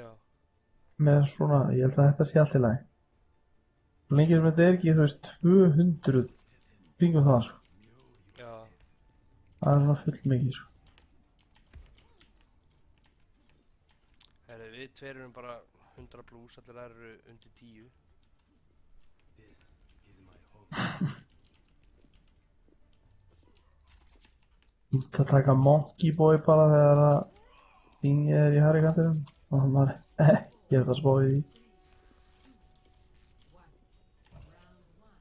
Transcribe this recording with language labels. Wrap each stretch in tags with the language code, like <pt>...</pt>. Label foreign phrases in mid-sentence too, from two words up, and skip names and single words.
<is>Með svona, ég held að þetta sé allt í lagi. Svo lengi sem þetta er ekki, þú veist, 200 kringum það, sko. já. Það er svona full mikið, sko. Herri, við tveir erum bara 100 plus, allir aðrir eru undir 10.</is> <en>This is my home.</en> <is>Það taka Monkey Boy bara þegar að þingið er í hægri kantinum og hann var ekki að spá í því.</is> <en>Round 1.</en>